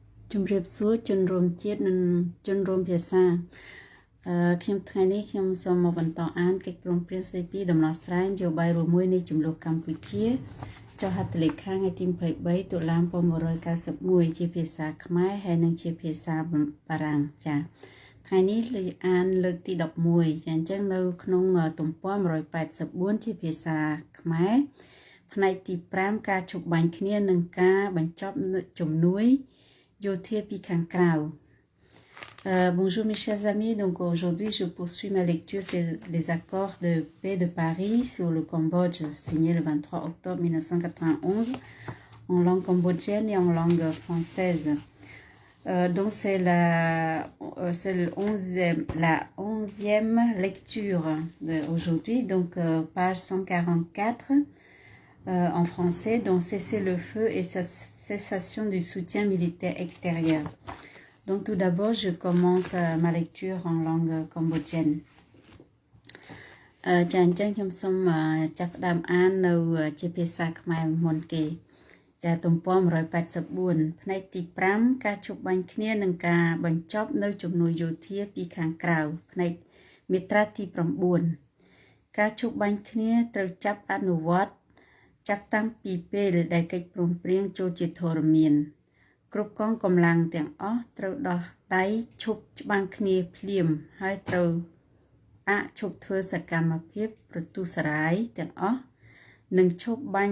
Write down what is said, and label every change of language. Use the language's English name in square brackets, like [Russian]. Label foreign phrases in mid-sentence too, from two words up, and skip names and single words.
[Khmer] ជំរាបសួរជនរួមជាតិនិងជនរួមភាសាខ្ញុំថ្ងៃនេះខ្ញុំសូមមកបន្តអានកិច្ចព្រមព្រៀងស្តីពីដំណោះស្រាយនយោបាយរួមមួយនៃចំនួនកម្ពុជាចុះហត្ថលេខាថ្ងៃទី23តុលា1991ជាភាសាខ្មែរហើយនិងជាភាសាបារាំងចា៎ថ្ងៃនេះអានលើកទី11ចា៎អញ្ចឹងនៅក្នុងទំព័រ184ជាភាសាខ្មែរផ្នែកទី5ការជប់បាញ់គ្នានិងការបញ្ចប់ជំនួយ [French] Bonjour mes chers amis, donc aujourd'hui je poursuis ma lecture sur les accords de paix de Paris sur le Cambodge signés le 23 octobre 1991 en langue cambodgienne et en langue française. Donc c'est la 11e lecture d'aujourd'hui, donc page 144 en français, donc cesser le feu et cessation du soutien militaire extérieur. Donc tout d'abord, je commence ma lecture en langue cambodgienne. [Khmer] ចាអញ្ចឹងខ្ញុំសូមចាប់ផ្ដើមអាននៅជាភាសាខ្មែរមុនគេចាទំព័រ184ផ្នែកទី5ការជប់បាញ់ គ្នានិងការបញ្ចប់នៅជំនួយយោធាពីខាងក្រៅផ្នែកមាត្រាទី9ការជប់បាញ់គ្នាត្រូវចាប់អនុវត្តចាប់តាំងពីពេលដែលកិច្ចព្រមព្រៀងចូលជាធរមានគ្រប់កងកម្លាំងទាំងអស់ត្រូវដោះដៃឈប់ច្បាំងគ្នាភ្លាមហើយត្រូវឈប់ធ្វើសកម្មភាពប្រទុសរាយទាំងអស់និងឈប់